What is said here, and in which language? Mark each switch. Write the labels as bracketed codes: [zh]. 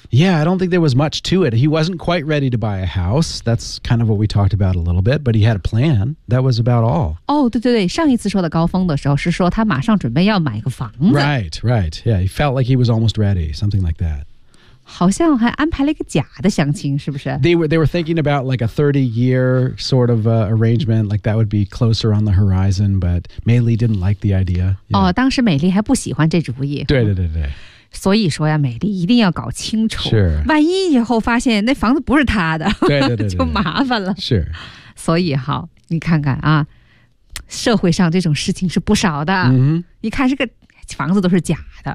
[en] Yeah I don't think there was much to it He wasn't quite ready to buy a house That's kind of what we talked about a little bit But he had a plan That was about all [zh] 哦、oh, 对对对上一次说的高峰的时候是说他马上准备要买个房子 [en] Right right Yeah he felt like he was almost ready Something like that [zh] 好像还安排了一个假的相亲是不是 [en] they were thinking about like a 30-year sort of arrangement, like that would be closer on the horizon, but美丽 didn't like the idea. [zh] Yeah. 哦当时美丽还不喜欢这主意。对对对对。所以说呀美丽一定要搞清楚。是。万一以后发现那房子不是他的对对对对就麻烦了。是。所以好你看看啊社会上这种事情是不少的。你看这个房子都是假的。